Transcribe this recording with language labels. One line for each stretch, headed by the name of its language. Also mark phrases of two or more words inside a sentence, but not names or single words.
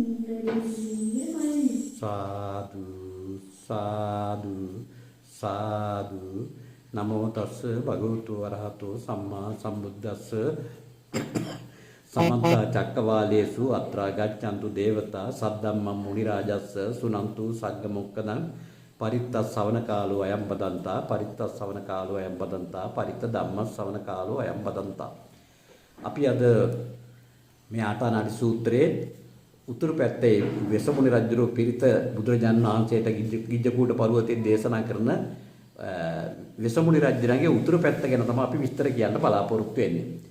Pali: සාදු සාදු සාදු නමෝ තස්ස භගවතු වරහතෝ සම්මා සම්බුද්දස්ස සමන්ත චක්කවාලේසු අත්‍රා ගච්ඡන්තු දේවතා සද්දම්මං මුනි රාජස්ස සුනන්තු සග්ග මොක්කදං පරිත්තස් ශ්‍රවණ කාලෝ අයම් බදන්තා පරිත්තස් ශ්‍රවණ කාලෝ අයම් බදන්තා පරිත්ත ධම්මස් ශ්‍රවණ කාලෝ අයම් බදන්තා.
Sinhala: අපි අද මේ ආටානාටි සූත්‍රයේ උතුරු පැත්තේ වෙසමුණි රජුගේ පිරිත බුදුරජාණන් වහන්සේට ගිජ්ජකූට පර්වතයේ දේශනා කරන වෙසමුණි රජුගේ උතුරු පැත්ත ගැන තමයි අපි විස්තර කියන්න බලාපොරොත්තු වෙන්නේ.